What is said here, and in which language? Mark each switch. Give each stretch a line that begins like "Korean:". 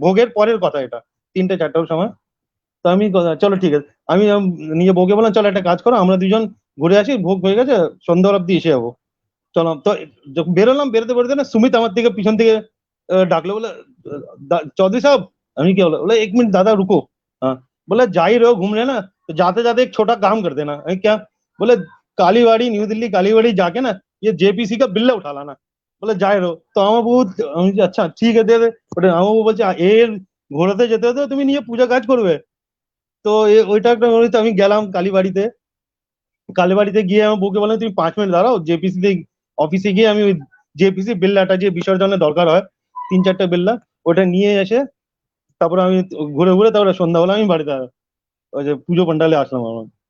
Bangla: ভোগের পরের কথা এটা, 3টে-4টার সময়। তো আমি চলো ঠিক আছে, আমি নিয়ে বউকে বললাম চলো একটা কাজ করো, আমরা দুজন ঘুরে আসি, ভোগ হয়ে গেছে, সন্ধ্যা অব্দি এসে যাবো, চলো। তো যখন বেরোলাম, বেরোতে বেরোতে না সুমিত আমার দিকে পিছন থেকে ডাকলো, বলে चौधरी साहब। আমি কি বলে
Hindi: 1 मिनट दादा रुको। हाँ, बोला जा ही रहे हो घूमने ना, तो जाते जाते एक छोटा काम कर देना। আমি क्या? बोले कालीबाड़ी, न्यू दिल्ली कालीबाड़ी जाके ना ये जेपीसी का बिल्ला उठा लाना। बोले जा ही रहो।
Bangla: তো আমার বউ, আমি বলছি, আচ্ছা ঠিক আছে দে দে। ওটা আমার বউ বলছে এর ঘোরাতে যেতে হতে তুমি নিয়ে পূজা কাজ করবে। তো ওইটা একটা আমি গেলাম কালীবাড়িতে। কালীবাড়িতে গিয়ে আমার বউকে বললাম তুমি 5 মিনিট দাঁড়াও, জেপিসি তে অফিসে গিয়ে আমি জেপিসি বিল্লাটা যে বিসর্জনের দরকার হয় 3-4টে বিল্লা, ওটা নিয়ে এসে তারপরে আমি ঘুরে ঘুরে তারপরে সন্ধ্যাবেলা আমি বাড়িতে ওই যে পুজো পান্ডালে আসলাম আমার।